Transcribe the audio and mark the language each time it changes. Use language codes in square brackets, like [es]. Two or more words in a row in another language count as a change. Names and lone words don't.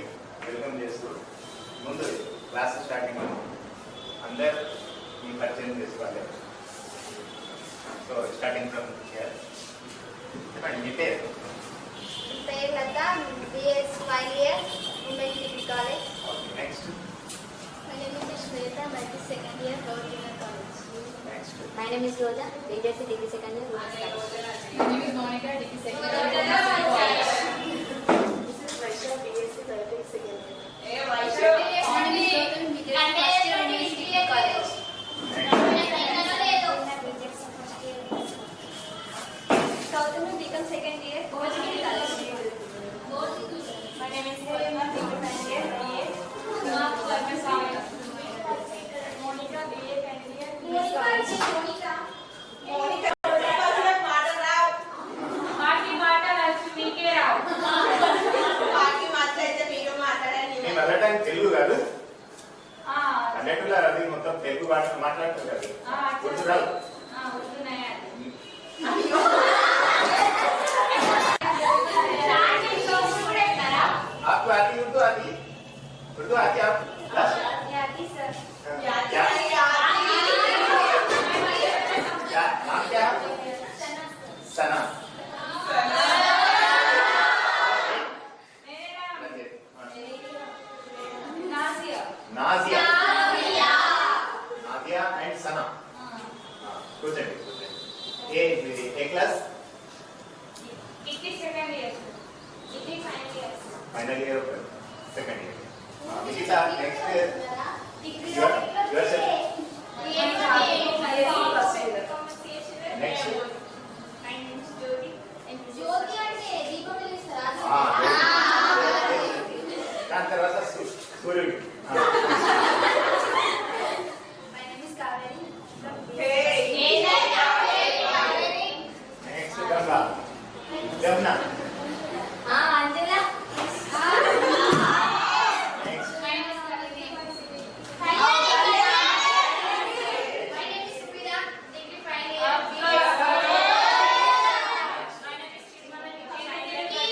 [te] వెల్కమ్ చేస్తూ ముందు [en] class starting [te] అందరు మీ పరిచయం చేసుకోవాలి. [en] so starting from here. [te] చెప్పండి మీ పేరు. పేరు లత, [en] BS final year, women degree college. okay next. My name is Shweta, multi second year, Gauriya College. నెక్స్ట్. My name is Roja, BJC degree second year, Women's College. My name is Monica, degree second year. This is Vaishya, BSc Biotech second year. Southern Deacon second year, Bhojagiri College. My name is Monica, degree second year, BA. Monica, BA second year, Women's College. [te] మాకి మాటలు మీకే రావు. మీ [en] mother tongue [te] తెలుగు కాదు, అన్నట్టున్నారు. అది మొత్తం తెలుగు మాట్లాడుతుంది కదా, ఉర్దూ రాదు. [ur] آپ کو آتی اردو آتی ہے? اردو آتی ہے آپ کو؟ کیا نام کیا ہے? सना. नाजिया. नादिया एंड सना. [te] కూర్చోండి కూర్చోండి. [en] ఏ class? final year second year. Nikhita next yourself. [te] నెక్స్ట్ దాని తర్వాత సూర్యుడు. [en] నెక్స్ట్ Jamna. Angela. Next. My name is Subira, degree final year. My name is Chidmala, degree final year.